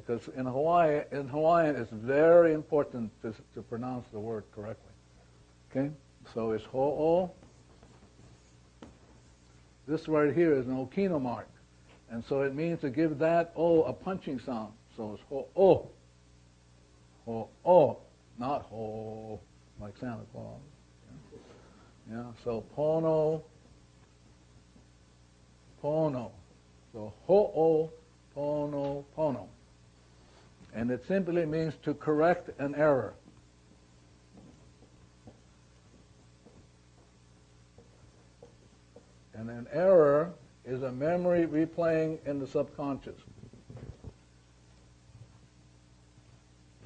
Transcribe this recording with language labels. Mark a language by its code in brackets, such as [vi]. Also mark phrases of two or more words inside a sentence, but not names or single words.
[en] Because in Hawaiian, it's very important to pronounce the word correctly. Okay? So it's ho'o. This right here is an okino mark. And so it means to give that O a punching sound. So it's [haw] ho-o. Ho-o. [en] Not ho, like Santa Claus. Yeah, so [haw] pono, pono. So ho-o, pono, pono. [en] And it simply means to correct an error. And an error is a memory replaying in the subconscious.